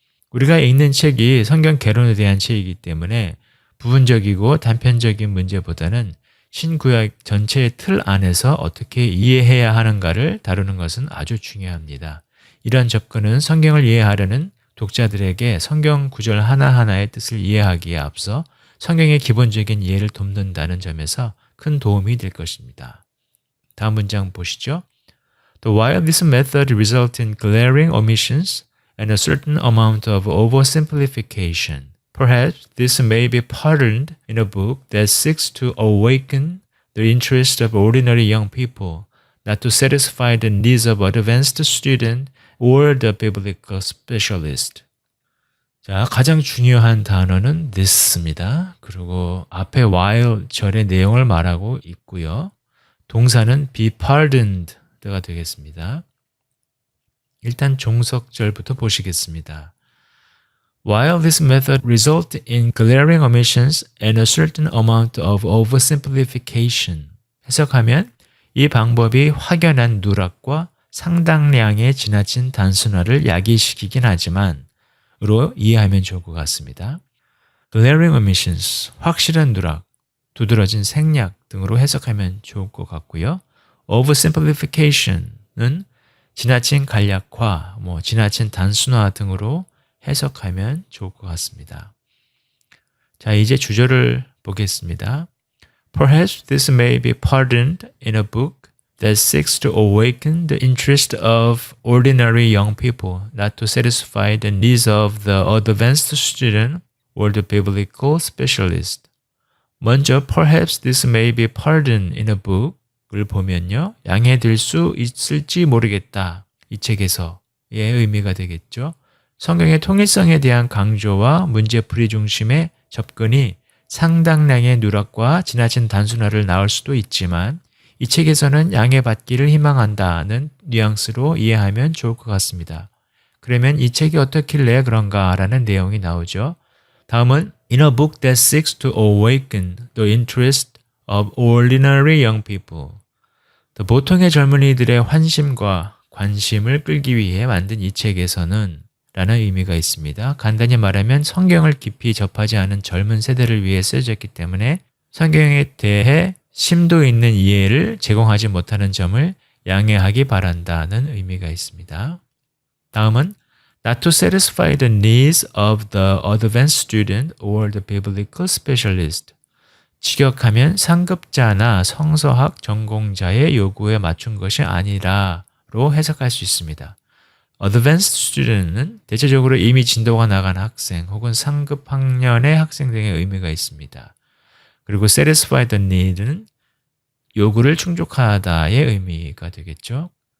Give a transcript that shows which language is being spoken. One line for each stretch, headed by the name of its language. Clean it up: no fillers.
Korean: 우리가 읽는 책이 성경 개론에 대한 책이기 때문에 부분적이고 단편적인 문제보다는 신구약 전체의 틀 안에서 어떻게 이해해야 하는가를 다루는 것은 아주 중요합니다. 이러한 접근은 성경을 이해하려는 독자들에게 성경 구절 하나하나의 뜻을 이해하기에 앞서 성경의 기본적인 이해를 돕는다는 점에서 큰 도움이 될 것입니다. 다음 문장 보시죠.
English: While this method results in glaring omissions and a certain amount of oversimplification, perhaps this may be pardoned in a book that seeks to awaken the interest of ordinary young people, not to satisfy the needs of advanced student or the biblical specialist.
Korean: 자, 가장 중요한 단어는 this입니다. 그리고 앞에 while 절의 내용을 말하고 있고요. 동사는 be pardoned가 되겠습니다. 일단 종속절부터 보시겠습니다.
English: While this method results in glaring omissions and a certain amount of oversimplification,
Korean: 해석하면 이 방법이 확연한 누락과 상당량의 지나친 단순화를 야기시키긴 하지만 으로 이해하면 좋을 것 같습니다. glaring omissions, 확실한 누락, 두드러진 생략 등으로 해석하면 좋을 것 같고요. oversimplification은 지나친 간략화, 지나친 단순화 등으로 해석하면 좋을 것 같습니다. 자, 이제 주절을 보겠습니다.
English: Perhaps this may be pardoned in a book that seeks to awaken the interest of ordinary young people, not to satisfy the needs of the advanced student or the biblical specialist.
Korean: 먼저
English: perhaps this may be pardoned in a book
Korean: 을 보면요. 양해될 수 있을지 모르겠다. 이 책에서의 의미가 되겠죠. 성경의 통일성에 대한 강조와 문제풀이 중심의 접근이 상당량의 누락과 지나친 단순화를 낳을 수도 있지만 이 책에서는 양해받기를 희망한다는 뉘앙스로 이해하면 좋을 것 같습니다. 그러면 이 책이 어떻길래 그런가라는 내용이 나오죠. 다음은
English: In a book that seeks to awaken the interest of ordinary young people.
Korean: 보통의 젊은이들의 환심과 관심을 끌기 위해 만든 이 책에서는 라는 의미가 있습니다. 간단히 말하면 성경을 깊이 접하지 않은 젊은 세대를 위해 쓰여졌기 때문에 성경에 대해 심도 있는 이해를 제공하지 못하는 점을 양해하기 바란다는 의미가 있습니다. 다음은
English: Not to satisfy the needs of the advanced student or the biblical specialist.
Korean: 직역하면 상급자나 성서학 전공자의 요구에 맞춘 것이 아니라로 해석할 수 있습니다. Advanced student은 대체적으로 이미 진도가 나간 학생 혹은 상급 학년의 학생 등의 의미가 있습니다. 그리고
English: satisfy the need
Korean: 는 요구를 충족하다의 의미가 되겠죠.